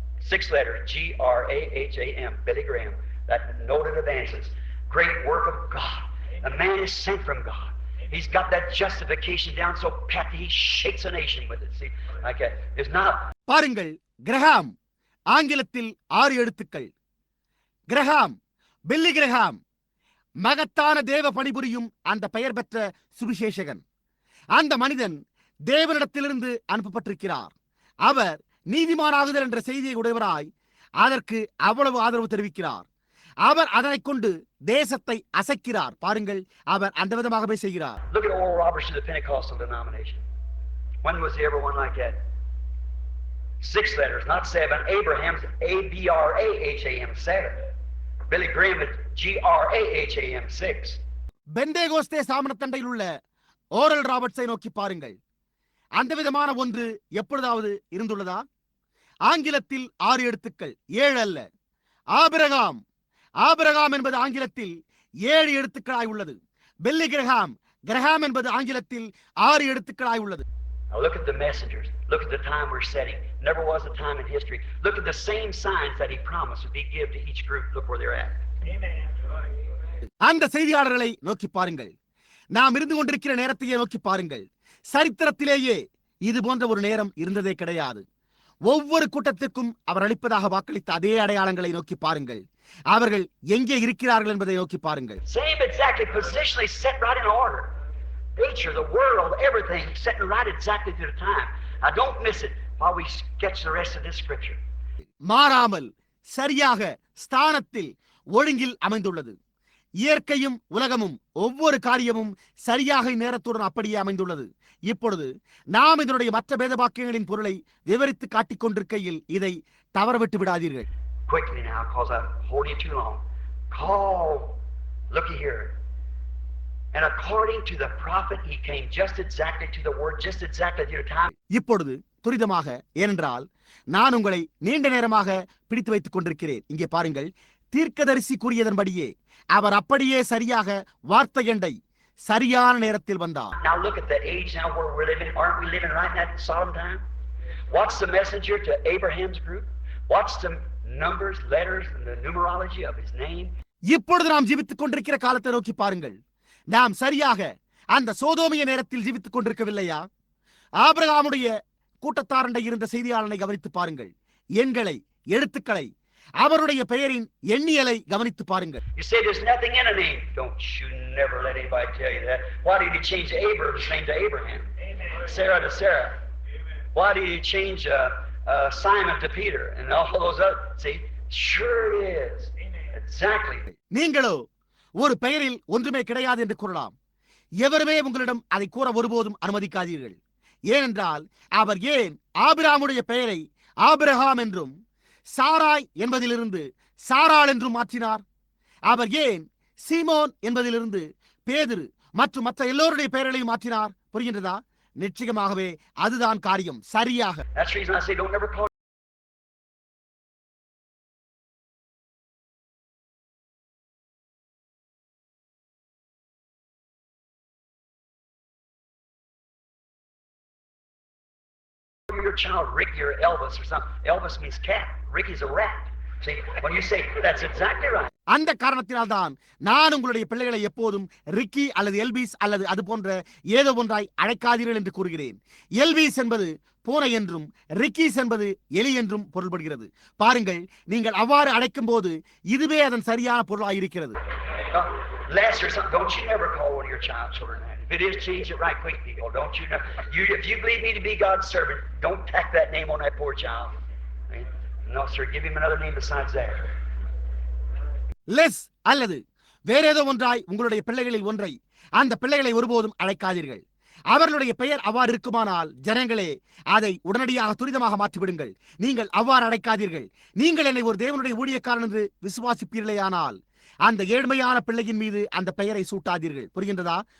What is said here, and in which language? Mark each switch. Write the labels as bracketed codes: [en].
[en] 6 letters, Graham, Billy Graham, that noted evangelist. Great work of God. The man is sent from God. He's got that justification down so pat he shakes a nation with it. See, like that. It's not. [ta] பாருங்கள், Graham ஆங்கிலத்தில் 6 எழுத்துக்கள். Graham, பில்லி Graham, மகத்தான தேவ பணிபுரியும் அந்த பெயர் பெற்ற சுவிசேஷகன். அந்த மனிதன் தேவனிடத்திலிருந்து அனுப்பப்பட்டிருக்கிறார். அவர் நீதிமானாகுதல் என்ற செய்தியை உடையவராய் அதற்கு அவ்வளவு ஆதரவு தெரிவிக்கிறார். அவர் அதனை கொண்டு தேசத்தை அசைக்கிறார். பாருங்கள், அவர் அந்த விதமாகவே செய்கிறார். [en] Look at Oral Roberts to the Pentecostal denomination. When was there ever one like that? 6 letters, not 7. Abraham's Abraham 7. Billy Graham is Graham 6. [ta] Pentecost சாமணத்தண்டையில் உள்ள ஓரல் ராபர்ட்ஸை நோக்கி பாருங்கள். அந்த விதமான ஒன்று எப்பொழுதாவது இருந்துள்ளதா? ஆங்கிலத்தில் 6 எழுத்துக்கள், 7 அல்ல. ஆபிரகாம், ஆபிரகாம் என்பது ஆங்கிலத்தில் 7 எழுத்துக்களாய் உள்ளது. பில்லி கிரஹாம், கிரஹாம் என்பது ஆங்கிலத்தில் 6 எழுத்துக்களாய் உள்ளது. [en] Now look at the messengers. Look at the time we're setting. Never was a time in history. Look at the same signs that he promised would be given to each group. Look where they're at. [ta] அந்த செய்தியாளர்களை நோக்கி பாருங்கள். நாம் இருந்து கொண்டிருக்கிற நேரத்தையே நோக்கி பாருங்கள். சரித்திரத்திலேயே இது போன்ற ஒரு நேரம் இருந்ததே கிடையாது. ஒவ்வொரு கூட்டத்திற்கும் அவர் அளிப்பதாக வாக்களித்த அதே அடையாளங்களை நோக்கி பாருங்கள். அவர்கள் எங்கே இருக்கிறார்கள் என்பதை நோக்கி பாருங்கள். [en] Same exactly positionally set right in order. Nature, the world, everything setting right exactly to the time. Now don't miss it while we sketch the rest of this scripture. [ta] மாறாமல் சரியாக ஸ்தானத்தில் ஒழுங்கில் அமைந்துள்ளது. இயற்கையும் உலகமும் ஒவ்வொரு காரியமும் சரியாக நேரத்துடன் அப்படியே அமைந்துள்ளது. இப்பொழுது நாம் இதனுடைய மற்ற வேதவாக்கியங்களின் பொருளை விவரித்து காட்டிக் கொண்டிருக்கையில் இதை தவறவிட்டு விடாதீர்கள். [en] Quickly now, because I'm holding you too long. Call, looky here. And according to the prophet, he came just exactly to the word, just exactly to the time. [ta] இப்பொழுது துரிதமாக, ஏனென்றால் நான் உங்களை நீண்ட நேரமாக பிடித்து வைத்துக் கொண்டிருக்கிறேன். இங்கே பாருங்கள், தீர்க்கதரிசி கூறியதன்படியே அவர் அப்படியே சரியாக வார்த்தையண்டை சரியான நேரத்தில் வந்தார். [en] Now look at the age now where we're living. Aren't we living right in that solemn time? What's the messenger to Abraham's group? What's the numbers, letters, and the numerology of his name? [ta] இப்பொழுது நாம் ஜீவித்துக் கொண்டிருக்கிற காலத்தை நோக்கி பாருங்கள். நாம் சரியாக அந்த சோதோமிய நேரத்தில் ஜீவித்துக் கொண்டிருக்கவில்லையா? ஆபிரகாமுடைய கூட்டத்தாரண்டை இருந்த செய்தியாளனை கவனித்து பாருங்கள். எண்களை, எழுத்துக்களை, அவருடைய பெயரின் எண்ணியலை கவனித்து பாருங்கள். [en] You say there's nothing in a name. Don't you never let anybody tell you that. Why did he change Abraham's name to Abraham? Sarah to Sarah. Why did he change Simon to Peter and all those other? See, sure it is. Exactly. [ta] நீங்களோ ஒரு பெயரில் ஒன்றுமே கிடையாது என்று கூறலாம். எவருமே உங்களிடம் அதை கூற ஒருபோதும் அனுமதிக்காதீர்கள். ஏனென்றால் அவர் ஏன் ஆபிரகாமுடைய பெயரை ஆபிரகாம் என்றும் சாராய் என்பதிலிருந்து சாராள் என்றும் மாற்றினார்? அவர் ஏன் சீமோன் என்பதிலிருந்து பேதுரு மற்றும் மற்ற எல்லோருடைய பெயர்களையும் மாற்றினார்? புரிகின்றதா? நிச்சயமாகவே அதுதான் காரியம். சரியாக. [en] That's the reason I say don't never call your child Ricky or Elvis or something. Elvis means cat. Ricky's a rat. See, when you say that's exactly right. [ta] அந்த காரணத்தினால் தான் நான் உங்களுடைய பிள்ளைகளை எப்போதும் ரிக்கி அல்லது எல்விஸ் அல்லது அது போன்ற ஏதோ ஒன்றாய் அழைக்காதீர்கள் என்று கூறுகிறேன். எல்விஸ் என்பது பூனை என்றும் ரிக்கிஸ் என்பது எலி என்றும் பொருள்படுகிறது. பாருங்கள், நீங்கள் அவ்வாறு அழைக்கும் போது இதுவே அதன் சரியான பொருளாயிருக்கிறது. [en] Les or something. Don't you never call one of your child children that. If it is, change it right quick, people. Don't you know? If you believe me to be God's servant, don't tack that name on that poor child. No, sir. Give him another name besides that. [ta] Less அல்லது வேற ஏதோ ஒன்றாய் உங்களுடைய பிள்ளைகளில் ஒன்றை அந்த பிள்ளைகளை ஒருபோதும் அழைக்காதீர்கள். அவர்களுடைய பெயர் அவ்வாறு இருக்குமானால் ஜனங்களே அதை உடனடியாக துரிதமாக மாற்றிவிடுங்கள். நீங்கள் அவ்வாறு அழைக்காதீர்கள். நீங்கள் என்னை ஒரு தேவனுடைய ஊழியக்காரன் என்று விசுவாசிப்பீர்களேயானால் அந்த ஏழ்மையான பிள்ளையின் மீது அந்த பெயரை சூட்டாதீர்கள். புரிகின்றதா?